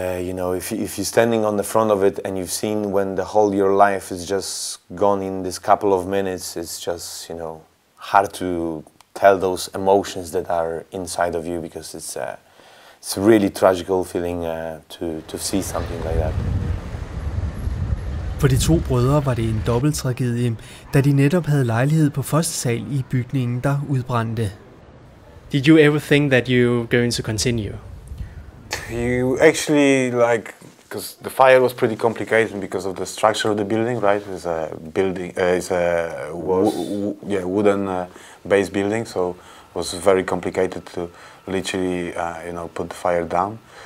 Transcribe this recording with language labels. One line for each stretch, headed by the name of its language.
English: You know, if you're standing on the front of it and you've seen when the whole your life is just gone in this couple of minutes, it's just, you know, hard to tell those emotions that are inside of you, because it's a really tragical feeling to see something like that.
Danish: For de 2 brødre var det en dobbelt tragedie, da de netop havde lejlighed på første sal i bygningen, der udbrændte.
English: Did you ever think that you were going to continue? You actually, like, because the fire was pretty complicated because of the structure of the building, right? It's a building, it's a wooden base building, so it was very complicated to literally, you know, put the fire down.